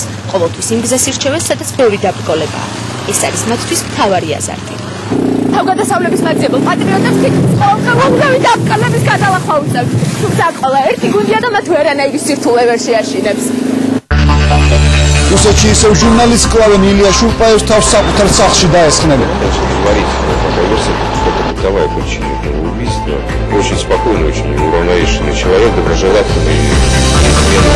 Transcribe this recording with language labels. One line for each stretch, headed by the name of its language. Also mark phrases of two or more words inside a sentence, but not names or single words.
Georgian: ყოველთვის იმ გზას ირჩევენ, სადაც ბევრი დაბრკოლებაა. ეს არის მათთვის მთავარი აზარტი. თავგადასავლების მაძიებელ პატრიოტებს ყოველდღიური დაბრკოლების გადალახვა უწევთ. თუმცა ყველა ერთი გუნდია და მათ ვერანაირი სირთულე ვერ შეაშინებს. რუსეთში ისევ ჟურნალისტ კლავენ ილია შურპაევს თავს საკუთარ სახლში დაესხნენ.
Russian: Давай почему убийство очень спокойно, очень уравновешенный человек, доброжелательный.